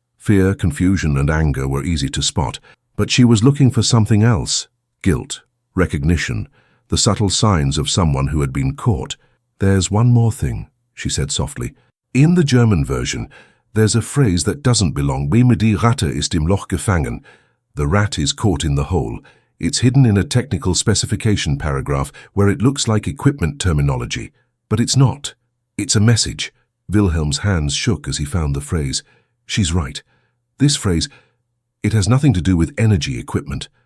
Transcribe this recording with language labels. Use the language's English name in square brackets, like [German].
[English] Fear, confusion, and anger were easy to spot, but she was looking for something else: guilt, recognition, the subtle signs of someone who had been caught. "There's one more thing," she said softly. "In the German version, there's a phrase that doesn't belong. [German] Wie die Ratte ist im Loch gefangen. [English] The rat is caught in the hole. It's hidden in a technical specification paragraph where it looks like equipment terminology. But it's not. It's a message." Wilhelm's hands shook as he found the phrase. "She's right. This phrase, it has nothing to do with energy equipment.